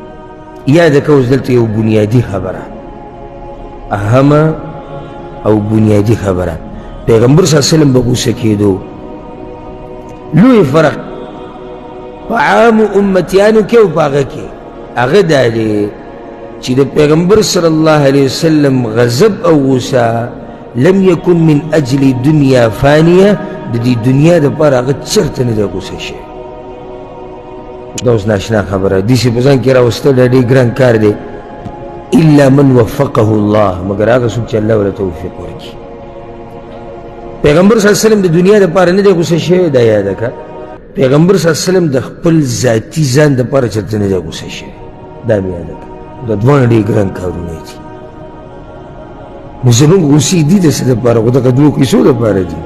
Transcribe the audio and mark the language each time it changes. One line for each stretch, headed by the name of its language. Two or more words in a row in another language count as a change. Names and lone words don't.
Pashto: یاد که اوس دلته یو بنیادي خبره اهمه او بنیادي خبره پیغمبر
Arabic: صلی الله علیه وسلم
Pashto: به غوسه کېدو لوی فرق په عامو امتیانو کې او په هغه کې هغه دا دی چې د پیغمبر
Arabic: صلی الله علیه وسلم
Pashto: غضب او غوسه
Arabic: لم یکن من اجل دنیا فانیه
Pashto: د دې دنیا دپاره هغه چېرته نه دی غوسه شوی. دا اوس ناشنا خبره داسې په ځان کې راوستل دا ډېر ګران کار دی
Arabic: الا من وفقه الله
Pashto: مګر هغه څوک چې الله ورته توفیق ورکړي. پیغمبر
Arabic: صلی الله علیه وسلم
Pashto: د دنیا دپاره نه دی غوسه شوی دا یاده که پیغمبر
Arabic: صلی الله علیه وسلم
Pashto: د خپل ذاتي ځان دپاره چېرته نه دی غوسه شوی دا مې یاده که. دا دواړه ډېر ګران کارونه دي. نو زموږ غوسې دي د څه دپاره خو دغه دوو کیسو دپاره دي.